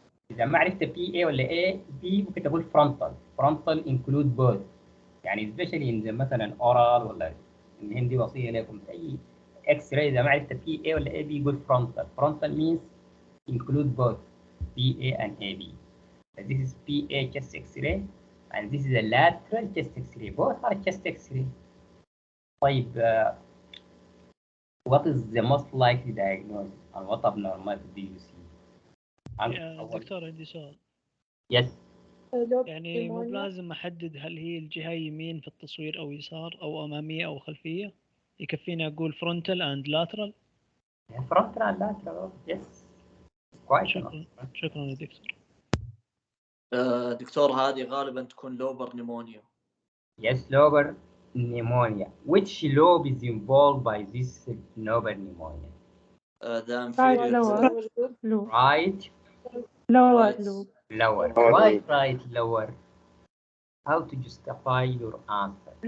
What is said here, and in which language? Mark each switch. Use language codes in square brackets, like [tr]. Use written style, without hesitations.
[ar] إذا ما عرفت PA ولا A B ممكن تقول frontal. [en] Frontal include both. [ar] يعني [en] especially in the [ar] مثلا oral ولا الهندي وصية لكم أي X-ray إذا ما عرفت PA ولا AB يقول frontal. Frontal means include both PA and AB. [en] This is PA chest X-ray and this is a lateral chest X-ray. Both are chest X-ray. طيب what is the most likely diagnosis and what abnormality do you see? [ar] دكتور عندي سؤال. [en] Yes. [ar] يعني مو لازم أحدد هل هي الجهة يمين في التصوير أو يسار أو أمامية أو خلفية، يكفيني أقول [en] frontal and lateral. Frontal and lateral. Yes. Quite. [ar] شكرا يا دكتور. دكتور هذه غالبا تكون [en] lobar pneumonia. Yes, lobar pneumonia. Which lobe is involved by this lobar pneumonia? The inferior lobe. Right. Lower Right. lobe. Lower. Why right lower? How to justify your answer?